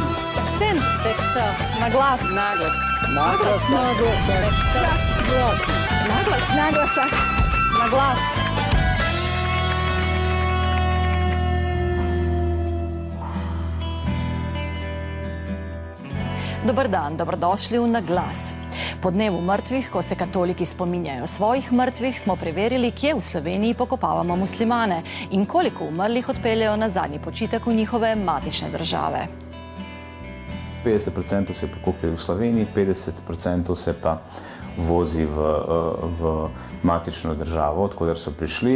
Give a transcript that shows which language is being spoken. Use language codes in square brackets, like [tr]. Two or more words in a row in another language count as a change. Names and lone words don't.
[sl] Akcent. Teksa. Naglas. Naglas. [hr] Naglasak. [sl] Glasno. Glasno. Naglas. Naglasak. Naglas. Dobar dan, dobrodošli v Naglas. Po dnevu mrtvih, ko se katoliki spominjajo svojih mrtvih, smo preverili, kje v Sloveniji pokopavamo muslimane in koliko umrlih odpeljejo na zadnji počitek v njihove matične države. 50% se pokoplje v Sloveniji, 50% se pa vozi v matično državo, odkoder so prišli.